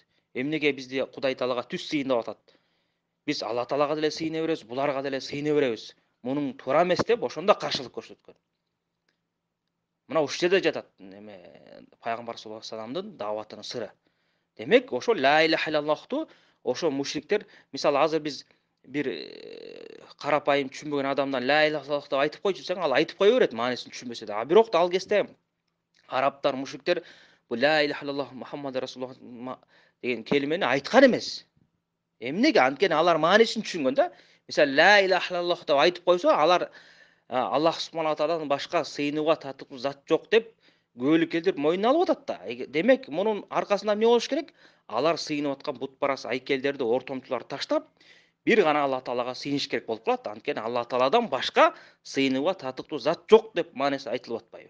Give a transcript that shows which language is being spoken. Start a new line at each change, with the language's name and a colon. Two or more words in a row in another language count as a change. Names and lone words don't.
Kyrgyz: Эмнеге бизди Кудай Таалага түз сыйын деп атат? Биз Алла Таалага деле сыйына беребиз, буларга деле сыйына беребиз. Мунун туура эмес деп ошондо каршылык көрсөткөн. Мына ушул жерде жатат эме пайгамбар
Arabic: صلى الله عليه وسلم
Kyrgyz: дааватынын сыры. Демек, ошо
Arabic: لا إله إلا الله
Kyrgyz: ошо мушриктер, мисалы азыр биз бир карапайым түшүнбөгөн адамдан
Arabic: لا إله إلا الله
Kyrgyz: деп айтып койчу десең, ал айтып кое берет маанисин түшүнбөсө да. А бирок ал кезде арабтар, мушриктер бул
Arabic: لا إله إلا الله محمد رسول الله
Kyrgyz: деген келимени айткан эмес. Эмнеге? Анткени алар маанисин түшүнгөн да. Мисалы
Arabic: لا إله إلا الله
Kyrgyz: деп айтып койсо, алар Аллах
Arabic: سبحانه وتعالى
Kyrgyz: башка сыйынууга татыктуу зат жок деп күбөлүк келтирип мойнуна алып атат да. Демек, мунун аркасында эмне болуш керек? Алар сыйынып аткан бутпарас айкелдерди, ортомчуларды таштап, бир гана Алла таалага сыйыныш керек болуп калат. Анткени Алла тааладан башка сыйынууга татыктуу зат жок деп мааниси айтылып атпайбы?